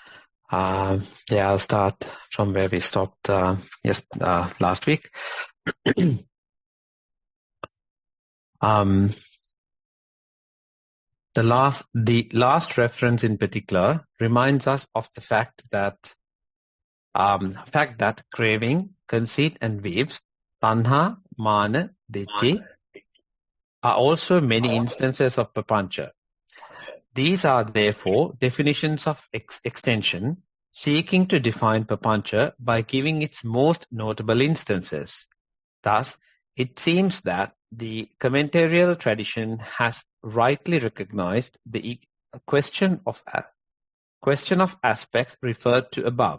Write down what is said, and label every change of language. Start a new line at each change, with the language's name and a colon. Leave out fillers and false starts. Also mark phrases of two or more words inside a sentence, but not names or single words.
English: I'll start from where we stopped last week. The last reference in particular reminds us of the fact that craving, conceit, and waves,
Pali: tanha, mana, ditthi,
English: are also many instances of papancha. These are therefore definitions of extension, seeking to define papancha by giving its most notable instances. Thus, it seems that the commentarial tradition has rightly recognized the question of aspects referred to above.